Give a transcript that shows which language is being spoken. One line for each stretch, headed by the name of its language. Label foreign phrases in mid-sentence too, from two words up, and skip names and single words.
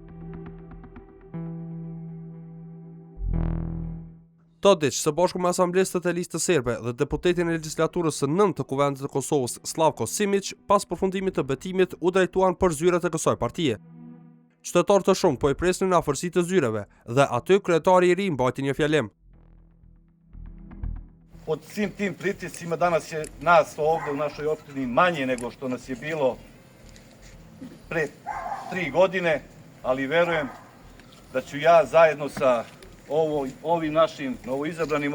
Albanian: Todić, së bashku me asamblestët e listës serbe dhe deputetin e legjislaturës së 9 të kuvendit të Kosovës, Slavko Simić, pas përfundimit të betimit, u drejtuan për zyrat e kësaj partie. Qytetarë të shumë po i presnin në afërsi të zyreve dhe aty kryetari i ri mbajti një fjalim.
Serbian: Pod svim tim pritiscima danas je nas ovde u našoj opštini manje nego što nas je bilo pre 3 godine, ali verujem da ću ja zajedno sa ovim našim novoizabranim